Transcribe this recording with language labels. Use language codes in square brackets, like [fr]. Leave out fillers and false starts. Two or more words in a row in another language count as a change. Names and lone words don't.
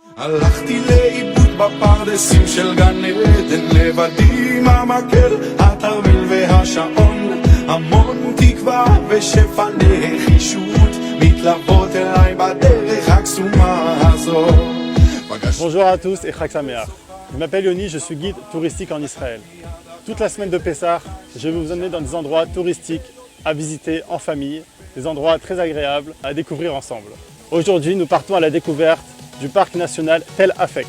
[he] הלכתי לאיבוד בפרדסים של גן עדן, לבדי עם המקל, התרמיל והשעון, המון תקווה ושפע נחישות מתלוות אליי בדרך הקסומה הזאת. [fr] Bonjour à tous et [he] חג שמח. [fr] Je m'appelle Yoni, je suis guide touristique en Israël. Toute la semaine de Pessah, je vais vous emmener dans des endroits touristiques à visiter en famille, des endroits très agréables à découvrir ensemble. Aujourd'hui, nous partons à la découverte du parc national Tel Afek.